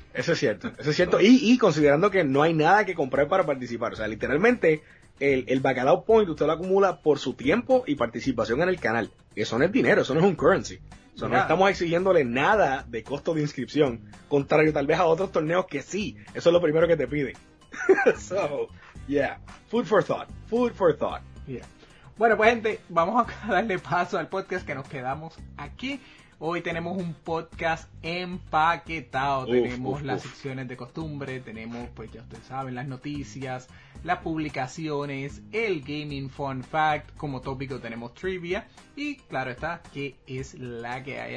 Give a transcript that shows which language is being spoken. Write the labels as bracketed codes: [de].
[es] Eso es cierto. Y considerando que no hay nada que comprar para participar. O sea, literalmente, el Bacalao Point usted lo acumula por su tiempo y participación en el canal. Eso no es dinero, eso no es un currency. O sea, no estamos exigiéndole nada de costo de inscripción. Contrario tal vez a otros torneos que sí, eso es lo primero que te piden. [en] So, yeah, food for thought. Yeah. [es] Bueno, pues gente, vamos a darle paso al podcast que nos quedamos aquí. Hoy tenemos un podcast empaquetado. Tenemos las secciones de costumbre, tenemos, pues ya ustedes saben, las noticias, las publicaciones, el gaming fun fact, como tópico tenemos trivia y claro está que es la que hay.